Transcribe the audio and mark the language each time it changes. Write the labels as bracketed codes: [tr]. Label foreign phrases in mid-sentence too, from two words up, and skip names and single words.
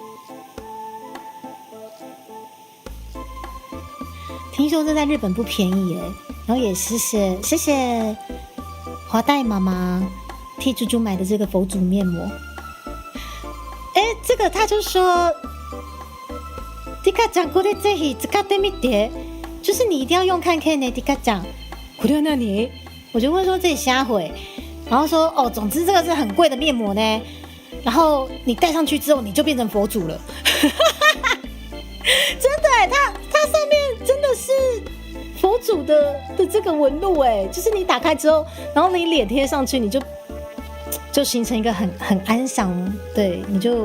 [zh] 听说这在日本不便宜耶，然后也谢谢华代妈妈替猪猪买的这个佛祖面膜。这个他就说。迪卡酱 [ja] これぜひ使ってみて， [zh] 就是你一定要用看看呢。迪卡酱， [ja] これは何？ [zh] 我就问说这里瞎回，然后说总之这个是很贵的面膜呢，然后你戴上去之后你就变成佛祖了。真的它上面真的是佛祖的这个纹路就是你打开之后，然后你脸贴上去，你就形成一个很安详，对，你就。